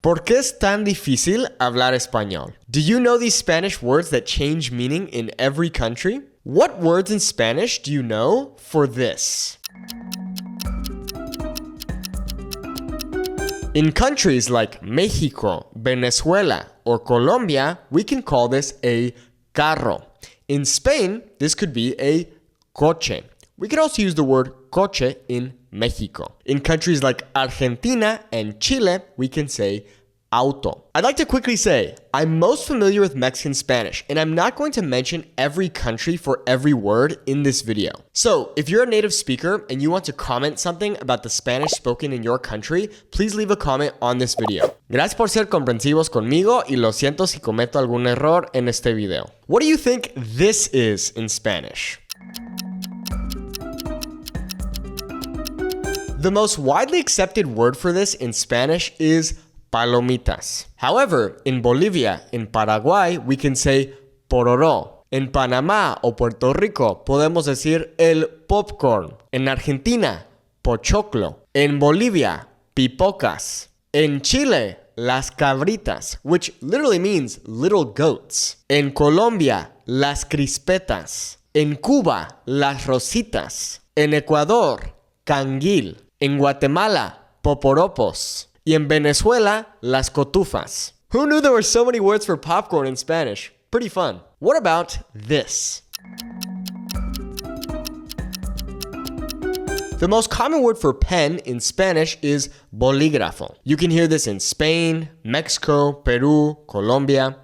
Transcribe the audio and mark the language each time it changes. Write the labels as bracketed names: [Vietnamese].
[Spanish] ¿Por qué es tan difícil hablar español? [English] Do you know these Spanish words that change meaning in every country? What words in Spanish do you know for this? In countries like Mexico, Venezuela, or Colombia, we can call this a carro. In Spain, this could be a coche. We could also use the word coche in Mexico. In countries like Argentina and Chile, we can say auto. I'd like to quickly say, I'm most familiar with Mexican Spanish, and I'm not going to mention every country for every word in this video. So, if you're a native speaker and you want to comment something about the Spanish spoken in your country, please leave a comment on this video. [Spanish] Gracias por ser comprensivos conmigo y lo siento si cometo algún error en este video. [English] What do you think this is in Spanish? The most widely accepted word for this in Spanish is palomitas. However, in Bolivia, in Paraguay, we can say pororó. [Spanish] En Panamá o Puerto Rico, podemos decir el popcorn. En Argentina, pochoclo. En Bolivia, pipocas. En Chile, las cabritas, [English] which literally means little goats. [Spanish] En Colombia, las crispetas. En Cuba, las rositas. En Ecuador, canguil. En Guatemala, poporopos. Y en Venezuela, las cotufas. [English] Who knew there were so many words for popcorn in Spanish? Pretty fun. What about this? The most common word for pen in Spanish is bolígrafo. You can hear this in Spain, Mexico, Peru, Colombia.